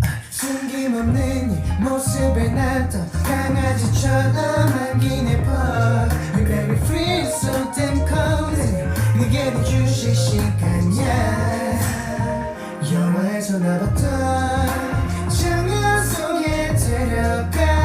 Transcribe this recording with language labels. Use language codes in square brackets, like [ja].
[ko] 숨김없는 이 모습에 나도 강아지처럼 안기네 봐. [en] We're very free, so damn cozy. [ko] 그게 네 휴식 시간이야. 영화에서 나봤던 장면 속에 데려가.